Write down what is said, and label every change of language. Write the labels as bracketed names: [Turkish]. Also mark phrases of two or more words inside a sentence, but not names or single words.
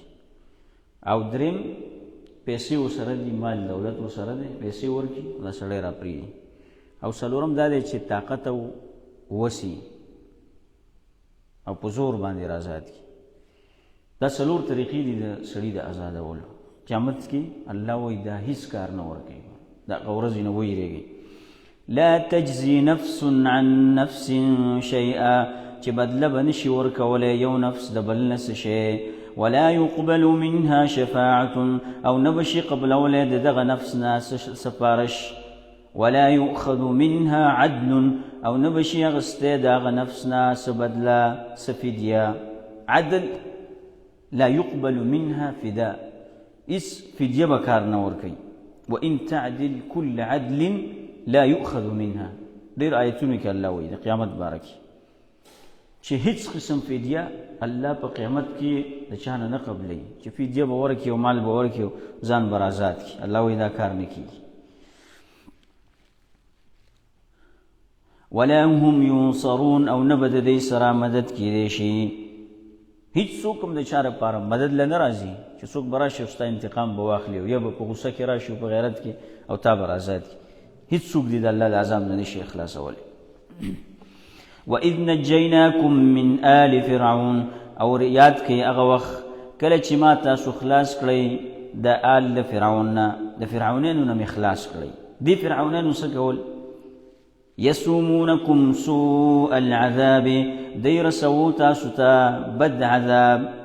[Pashto] او دریم پیسې ورسره دي، مال دولت ورسره دی، پیسې ورکړي، دا سړی را پرېږدي. او څلورم دا دی چې طاقت او وسي او په زور باندې را آزاد کړي. دا 4 طریقې دي د سړي د آزادولو. قیامت کې الله وایي دا هیڅ کار نه ورکوي، د هغه ورځې نه ویرېږئ. [Arabic] لا تجزي نفس عن نفس شیئا، [Pashto] چې بدله به نشي ورکولی یو نفس د بل نه څه شی. [Arabic] ولا يقبل منها شفاعة، [Pashto] او نه بشي قبلولی د دغه نفس نه سفارش. [Arabic] ولا يؤخذ منها عدل، [Pashto] او نه بشي اغستی د هغه نفس نه څه بدله څه فدیه عدل [Arabic] لا يقبل منها فداء [Pashto] اس فدیه به کار نه ورکوي [Arabic] وان تعدل كل عدل لا يؤخذ منها [Pashto] ډېر آیتونو کې الله وایي د قیامت باره کې چې هیڅ قسم فدیه الله په قیامت کې د چا نه نه قبلوي چې فدیه به ورکړي او مال به ورکړي او ځان به آزاد کړي الله وایي دا کار نه کېږي [Arabic] ولا هم ينصرون [Pashto] او نه به د دې سره مدد کېدی شي هیڅ څوک هم د چا لپاره مدد له نه راځي چې څوک به راشي او ستا انتقام به واخلي او یا به په غوسه کې راشي او په غیرت کې او تا به آزاد کړي هیڅ څوک دې د الله د عذاب نه نشي خلاصولی [Arabic] وَإِذْ نَجَّيْنَاكُمْ مِنْ آلِ فِرْعَوْنَ [Pashto] او یاد کړئ هغه وخت کله چې ما تاسو خلاص کړئ د آل د فرعون نه د فرعونانو نه مې خلاص کړئ دې فرعونانو څه کول [Arabic] یسومونکم سوء العذاب [Pashto] دی رسوو تاسو ته بد عذاب